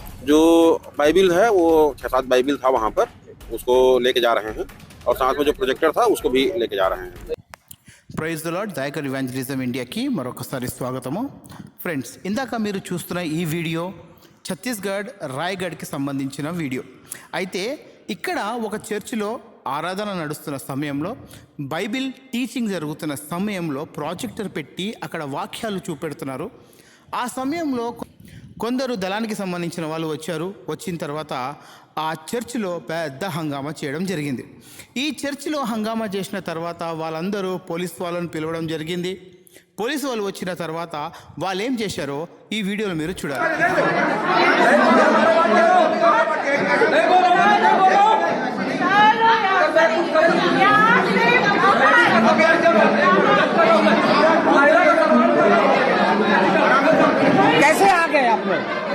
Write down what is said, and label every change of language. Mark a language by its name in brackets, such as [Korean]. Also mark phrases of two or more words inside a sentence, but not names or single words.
[Hindi] जो बाइबिल है वो 6-7 बाइबिल था वहाँ पर, उसको लेके जा रहे हैं और साथ में जो प्रोजेक्टर था उसको भी लेके जा रहे हैं। [English] Praise the Lord. [Telugu] దయాకర్ ఇవాంజలిజం ఇండియాకి మరొకసారి స్వాగతము. ఫ్రెండ్స్, ఇందాక మీరు చూస్తున్న ఈ వీడియో ఛత్తీస్గఢ్ రాయ్గఢ్కి సంబంధించిన వీడియో. అయితే ఇక్కడ ఒక చర్చిలో ఆరాధన నడుస్తున్న సమయంలో, బైబిల్ టీచింగ్ జరుగుతున్న సమయంలో ప్రాజెక్టర్ పెట్టి అక్కడ వాక్యాలు చూపెడుతున్నారు. ఆ సమయంలో కొందరు దళానికి సంబంధించిన వాళ్ళు వచ్చారు. వచ్చిన తర్వాత ఆ చర్చిలో పెద్ద హంగామా చేయడం జరిగింది. ఈ చర్చిలో హంగామా చేసిన తర్వాత వాళ్ళందరూ పోలీస్ వాళ్ళని పిలవడం జరిగింది. పోలీసు వాళ్ళు వచ్చిన తర్వాత వాళ్ళు ఏం చేశారో ఈ వీడియోలో మీరు చూడాలి. [Hindi] कैसे आ गए आप लोग?